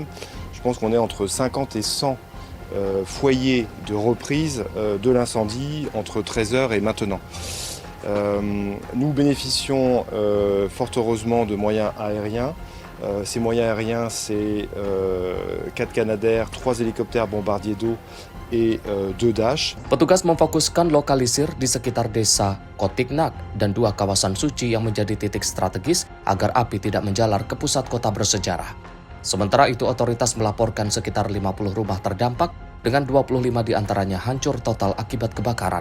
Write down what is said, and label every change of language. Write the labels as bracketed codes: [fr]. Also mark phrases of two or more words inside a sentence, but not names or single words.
[fr] Je pense qu'on est entre 50 et 100 foyers de reprise de l'incendie entre 13h et maintenant. Nous bénéficions fort heureusement de moyens aériens. Ces moyens aériens, c'est 4 Canadair, 3 hélicoptères bombardiers d'eau et 2 Dash. [id] Petugas memfokuskan lokalisir di sekitar desa Kotignac dan 2 kawasan suci yang menjadi titik strategis agar api tidak menjalar ke pusat kota bersejarah. Sementara itu, otoritas melaporkan sekitar 50 rumah terdampak dengan 25 diantaranya hancur total akibat kebakaran.